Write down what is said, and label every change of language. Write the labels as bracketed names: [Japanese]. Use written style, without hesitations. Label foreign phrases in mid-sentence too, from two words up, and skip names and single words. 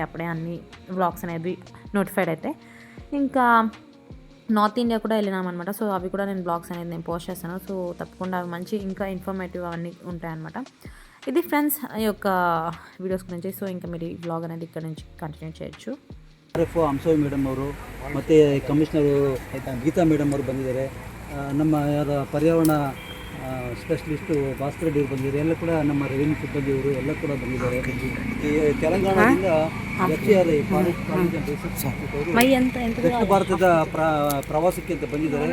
[Telugu] అప్పుడే అన్ని వ్లాగ్స్ అనేది నోటిఫైడ్ అయితే. ఇంకా నార్త్ ఇండియా కూడా వెళ్ళినామన్నమాట. సో అవి కూడా నేను బ్లాగ్స్ అనేది నేను పోస్ట్ చేస్తాను. సో తప్పకుండా అవి మంచి ఇంకా ఇన్ఫర్మేటివ్ అవన్నీ ఉంటాయన్నమాట. ఇది ఫ్రెండ్స్ ఈ యొక్క వీడియోస్ గురించి. సో ఇంకా మీరు ఈ వ్లాగ్ అనేది ఇక్కడ నుంచి కంటిన్యూ చేయొచ్చు. [Kannada] ಅಂಶವಿ ಮೇಡಮ್ ಅವರು ಮತ್ತು ಕಮಿಷನರು ಗೀತಾ ಮೇಡಮ್ ಅವರು ಬಂದಿದ್ದಾರೆ. ನಮ್ಮ ಯಾರ ಪರ್ಯಾವರಣ ಸ್ಪೆಷಲಿಸ್ಟು ಭಾಸ್ಕರ್ ಡಿ ಬಂದಿದ್ದಾರೆ. ಎಲ್ಲ ಕೂಡ ನಮ್ಮ ರೆವಿನ್ಯೂ ಸಿಬ್ಬಂದಿಯವರು ಎಲ್ಲ ಕೂಡ ಬಂದಿದ್ದಾರೆ. ಈ ತೆಲಂಗಾಣದಿಂದ FCRI ದಕ್ಷಿಣ ಭಾರತದ ಪ್ರವಾಸಕ್ಕೆ ಅಂತ ಬಂದಿದ್ದಾರೆ.